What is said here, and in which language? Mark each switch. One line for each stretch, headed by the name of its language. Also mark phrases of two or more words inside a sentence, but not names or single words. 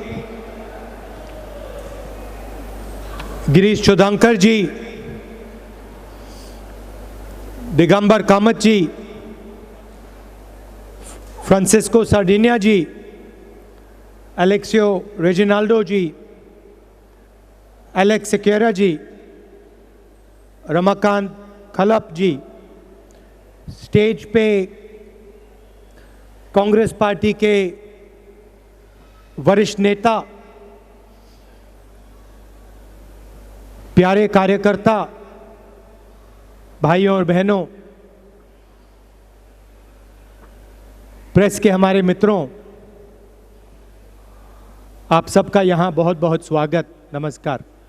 Hindi: गिरीश चोधांकर जी, दिगंबर कामत जी, फ्रांसिस्को सार्डिनिया जी, एलेक्सियो रेजिनाल्डो जी, एलेक्स सिक्वेरा जी, रमाकांत खलप जी, स्टेज पे कांग्रेस पार्टी के वरिष्ठ नेता, प्यारे कार्यकर्ता, भाइयों और बहनों, प्रेस के हमारे मित्रों, आप सबका यहाँ बहुत बहुत स्वागत, नमस्कार।